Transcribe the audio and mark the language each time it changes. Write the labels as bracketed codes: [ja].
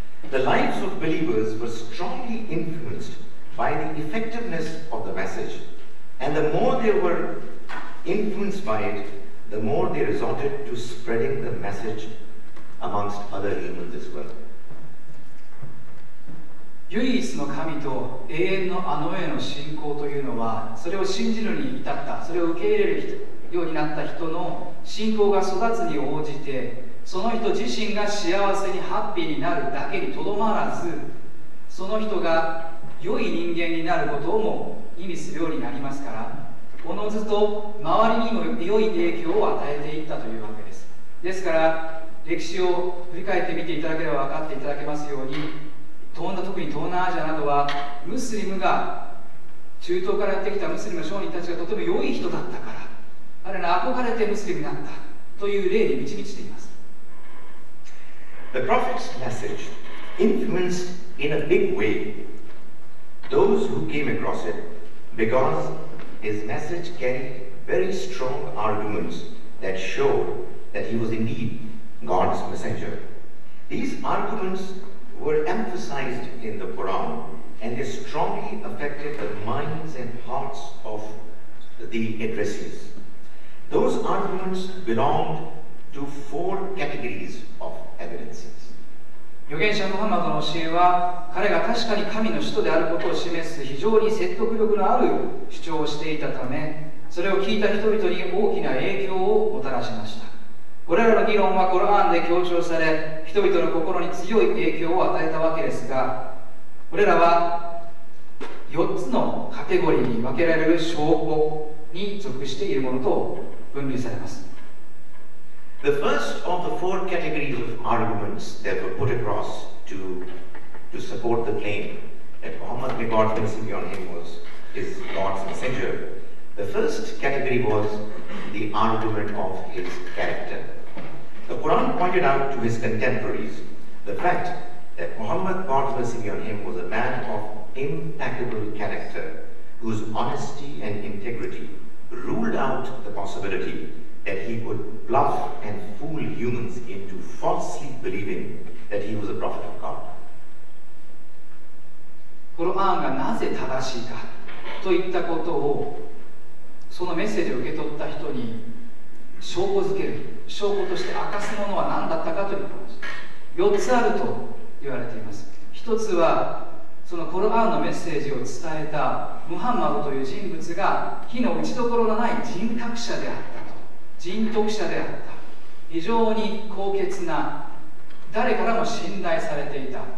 [en] The lives of believers were strongly influenced by the effectiveness of the message, and the more they were influenced by it, the more they resorted to spreading the message amongst other humans as well. [ja] 唯一の神と永遠のあの世への信仰というのは、それを信じるに至った、それを受け入れるようになった人の信仰が育つに応じて、その人自身が幸せにハッピーになるだけにとどまらず、その人が良い人間になることをも意味するようになりますから、おのずと周りにも良い影響を与えていったというわけです。ですから歴史を振り返ってみていただければ分かっていただけますように、特に東南アジアなどはムスリムが中東からやってきたムスリムの商人たちがとても良い人だったから、彼ら憧れてムスリムになったという例に導いています。 [en] The Prophet's message influenced in a big way those who came across it, because his message carried very strong arguments that showed that he was indeed God's messenger. These arguments were emphasized in the Quran, and they strongly affected the minds and hearts of the addressees. Those arguments belonged to 4 categories of evidences. [ja] 預言者ムハンマドの教えは、彼が確かに神の使徒であることを示す非常に説得力のある主張をしていたため、それを聞いた人々に大きな影響をもたらしました。これらの議論はコラーンで強調され、人々の心に強い影響を与えたわけですが、これらは4つのカテゴリーに分けられる証拠に属しているものと分類されます。 [en] The first of the 4 categories of arguments that were put across to support the claim that Muhammad, may God's blessing be on him, is God's messenger. The first category was the argument of his character. The Quran pointed out to his contemporaries the fact that Muhammad, God's blessing be on him, was a man of impeccable character, whose honesty and integrity ruled out the possibility that he could bluff and fool humans into falsely believing that he was a prophet of God. [ja] コラーンがなぜ正しいかといったことを、そのメッセージを受け取った人に証拠づける、証拠として明かすものは何だったかということです。4つあると言われています。 1つはそのコラーンのメッセージを伝えたムハンマドという人物が火の打ちどころのない人格者であったと、人徳者であった、非常に高潔な、誰からも信頼されていた。